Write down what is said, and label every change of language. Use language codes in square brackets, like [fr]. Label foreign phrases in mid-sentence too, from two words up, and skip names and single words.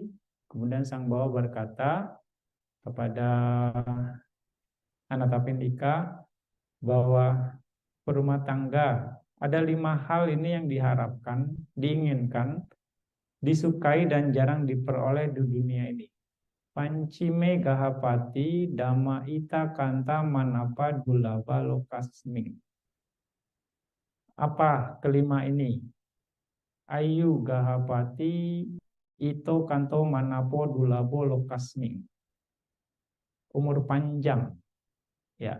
[id] Kemudian Sang Bagawa berkata kepada Anathapindika bahwa berumah tangga ada 5 hal ini yang diharapkan, diinginkan, disukai dan jarang diperoleh di dunia ini. [pi] Pancime gahapati dhamma ita kanta manapa dulaba lokasming. [id] Apa kelima ini? [pi] Ayu gahapati ito kanto manapo dulabo lokasming. [id] Umur panjang, ya.